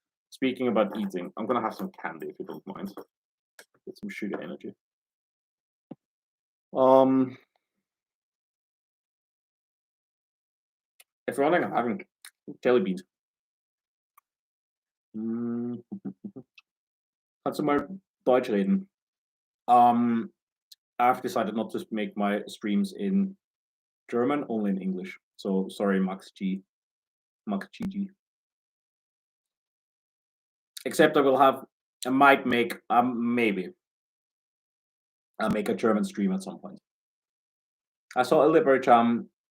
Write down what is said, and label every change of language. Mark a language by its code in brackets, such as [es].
[en] Speaking about eating, I'm gonna have some candy if you don't mind. Get some sugar energy. If you're wondering, I'm having jelly beans. [de] Kannst du mal Deutsch reden? [en] I've decided not to make my streams in German, only in English. So sorry, Max G. Except I might make, maybe, I'll make a German stream at some point. I saw Illibercham